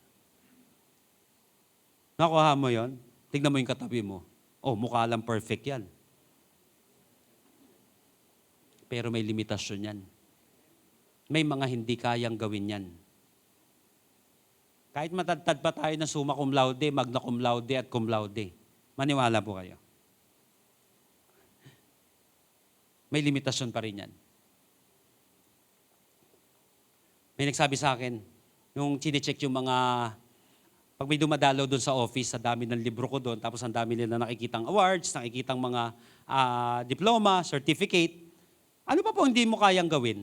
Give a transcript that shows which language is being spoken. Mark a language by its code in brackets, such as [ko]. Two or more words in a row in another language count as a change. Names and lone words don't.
[tl] Nakuha mo yon? Tignan mo yung katabi mo. Oh, mukha lang perfect yan. Pero may limitasyon yan. May mga hindi kayang gawin yan. Kahit matadtad pa tayo ng [la] summa cum laude, magna cum laude [tl] at [la] cum laude. [tl] Maniwala po kayo. May limitasyon pa rin yan. May nagsabi sa akin, yung chinecheck yung mga, pag may dumadalaw doon sa office, sa dami ng libro ko doon, tapos ang dami nila nakikitang awards, nakikitang mga diploma, certificate, ano pa po hindi mo kayang gawin?